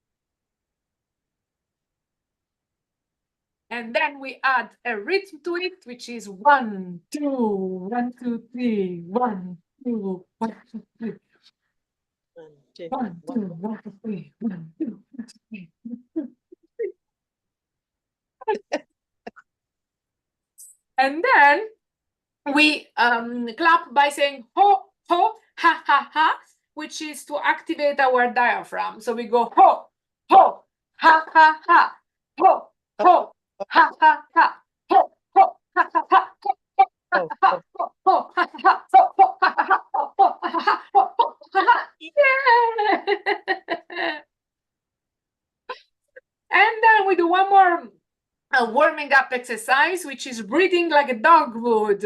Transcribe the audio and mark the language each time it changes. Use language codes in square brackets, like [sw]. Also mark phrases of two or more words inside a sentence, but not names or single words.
[en] And then we add a rhythm to it, which is 1, 2, 1, 2, 3, 1, 2, 1, 2, 3. 1, 2, 1, 2, 3, 1, 2, 1, 2, 3. And then we clap by saying ho, ho, ha, ha, ha, which is to activate our diaphragm. So we go ho, ho, ha, ha, ha, ho, ho, ha, ha, ha, ho, ho, ha, ha, ha, and then we do one more warming up exercise, which is breathing like a dog would.